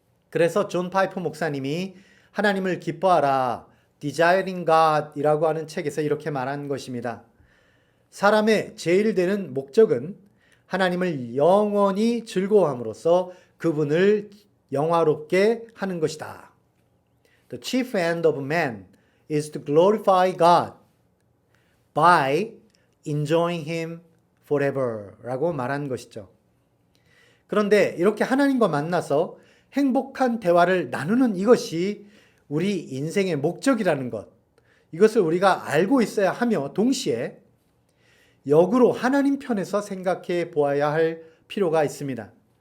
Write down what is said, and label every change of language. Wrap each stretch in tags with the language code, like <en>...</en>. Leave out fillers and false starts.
<ko>그래서 존 파이프 목사님이 하나님을 기뻐하라, Desiring God 이라고 하는 책에서 이렇게 말한 것입니다. 사람의 제일 되는 목적은 하나님을 영원히 즐거워함으로써 그분을 영화롭게 하는 것이다.</ko> <en>The chief end of man is to glorify God by enjoying Him forever</en> <ko>라고 말한 것이죠. 그런데 이렇게 하나님과 만나서 행복한 대화를 나누는 이것이 우리 인생의 목적이라는 것, 이것을 우리가 알고 있어야 하며 동시에 역으로 하나님 편에서 생각해 보아야 할 필요가 있습니다.</ko>